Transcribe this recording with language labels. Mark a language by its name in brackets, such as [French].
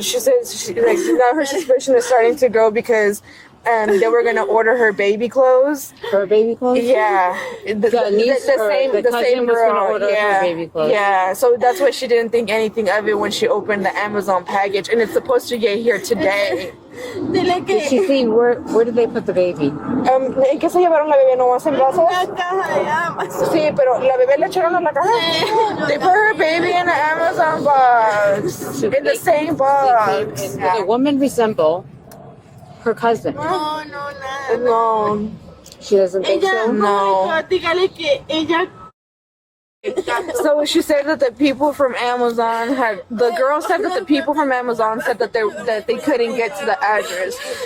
[English] She says now her suspicion is starting to grow because they were gonna order her baby clothes. Her baby clothes? Yeah, the same girl. Gonna order her baby clothes. Yeah, so that's why she didn't think anything of it when she opened the Amazon package, and it's supposed to get here today. Did she see where did they put the baby? [Spanish] ¿En qué se llevaron la bebé? ¿No más en brazos? Sí, pero la bebé le echaron a la caja. [English] They put her baby in an Amazon box. In the same box. Does the woman resemble her cousin? No. She doesn't think so? No. So she said that the people from Amazon the girl said that the people from Amazon said that they couldn't get to the address.